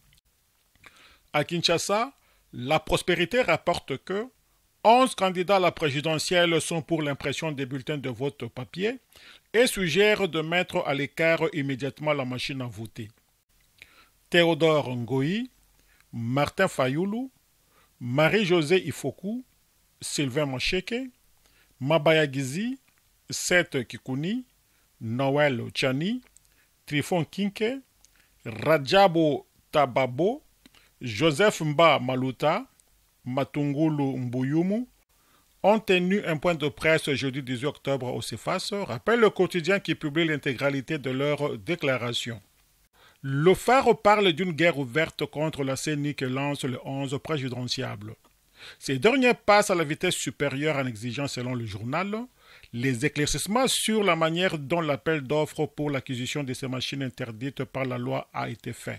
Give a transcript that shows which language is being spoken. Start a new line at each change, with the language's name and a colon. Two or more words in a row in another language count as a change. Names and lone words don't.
French: À Kinshasa, la Prospérité rapporte que 11 candidats à la présidentielle sont pour l'impression des bulletins de vote papier et suggèrent de mettre à l'écart immédiatement la machine à voter. Théodore Ngoï, Martin Fayoulou, Marie-Josée Ifoku, Sylvain Macheke, Mabaya Gizi, Seth Kikouni, Noël Chani, Trifon Kinke, Rajabo Tababo, Joseph Mba Maluta, Matungulu Mbuyumu ont tenu un point de presse jeudi 18 octobre au CEFAS, rappelle le quotidien qui publie l'intégralité de leur déclaration. Le Phare parle d'une guerre ouverte contre la CENI que lance le 11 présidentiable. Ces derniers passent à la vitesse supérieure en exigeant, selon le journal, les éclaircissements sur la manière dont l'appel d'offres pour l'acquisition de ces machines interdites par la loi a été fait.